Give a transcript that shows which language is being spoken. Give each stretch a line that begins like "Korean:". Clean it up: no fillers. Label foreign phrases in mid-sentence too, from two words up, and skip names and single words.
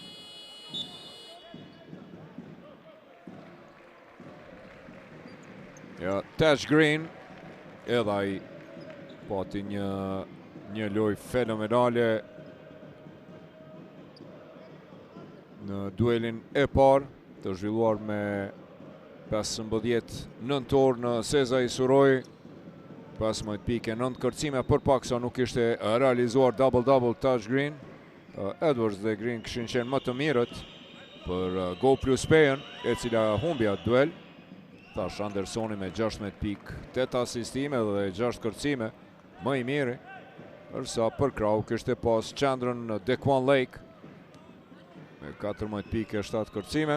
Albanian: Ja, Taj Green, edhe ai pati një lojë fenomenale në duelin e parë, të zhvilluar me 15 nëntor në Sezai Suroj. 15 pike, 9 kërcime, për paksa nuk ishte realizuar double-double Taj Green. Edwards dhe Green kishin qenë më të mirët për Go+5, e cila humbja duel. Tash Andersoni me 16 pikë, 8 asistime dhe 6 kërcime, më i miri.Ërsa për krau kishte pas qendrën Dequan Lake me 14 pikë e 7 kërcime.